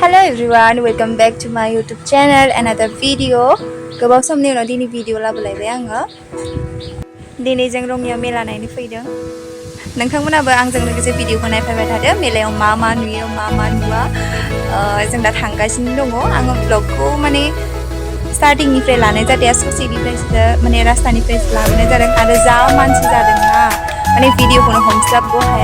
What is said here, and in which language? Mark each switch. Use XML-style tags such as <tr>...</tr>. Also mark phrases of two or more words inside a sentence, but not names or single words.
<en>everyone, welcome back to my YouTube channel. Another video.</en> <brx>गोबाव समनि उनाव दिनै भिडिअ लाबोलायबाय आङो। दिनै जों रङियाव मेला नायनो फैदों। नोंथांमोनाबो आंजों लोगोसे भिडिअखौ नायफाबाय थादो। मेलायाव मा नुयो मा नुवा जों दा थांगासिनो दङ। आङो ब्लगखौ माने स्टार्टिंनिफ्राय लानाय जादों ससेनिफ्रायसो माने रास्तानिफ्रायसो लाबोनाय जादों आरो जा मानसि जादोंना माने भिडिअखौनो हमस्लाबबो हाया।</brx>